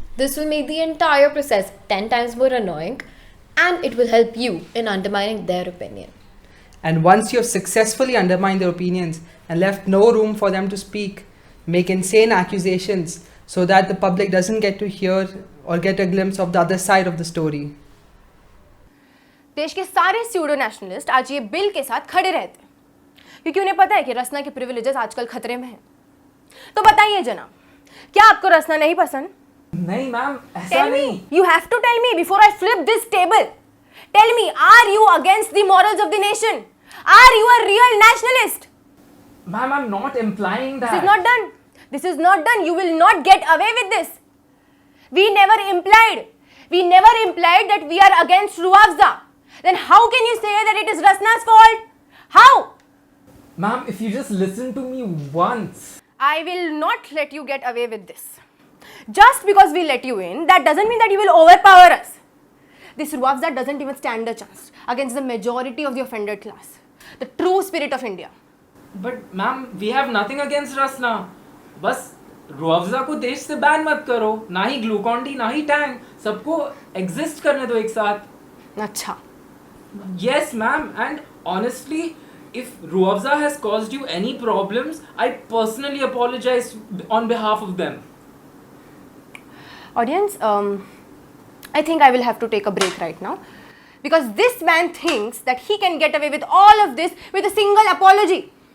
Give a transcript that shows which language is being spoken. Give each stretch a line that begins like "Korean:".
English: This will make the entire process 10 times more annoying, and it will help you in undermining their opinion. And once you've successfully undermined their opinions and left no room for them to speak, make insane accusations so that the public doesn't get to hear or get a glimpse of the other side of the story.
Hindi: देश के सारे pseudo nationalist आज ये bill के साथ खड़े रहते हैं क्योंकि उन्हें पता है कि रसना के प्रिविलेजेस आजकल खतरे में हैं। तो बताइए जनाब, क्या आपको रसना नहीं पसंद? नहीं मैम, ऐसा
English: Tell
Hindi: नहीं।
English: me. You have to tell me before I flip this table. Tell me, are you against the morals of the nation? Are you a real nationalist? Ma'am, I'm not implying that. This is not done. This is not done. You will not get away with this. We never implied that we are against Ruafza. Then how can you say that it is Rasna's fault? How? Ma'am, if you just listen to me once. I will not let you get away with this. Just because we let you in, that doesn't mean that you will overpower us. This Ruafza doesn't even stand a chance against the majority of the offended class, the true spirit of India. But ma'am, we have nothing against Rasna.
Hindi: बस रुअफ़ज़ा को देश से ban मत करो, ना ही Glucon D, ना ही Tang, सबको exist करने दो एक साथ। अच्छा।
English: Yes, ma'am, and honestly, if Ruafza has caused you any problems, I personally apologize on behalf of them. Audience, I think I will have to take a break right now because this man thinks that he can get away with all of this with a single apology.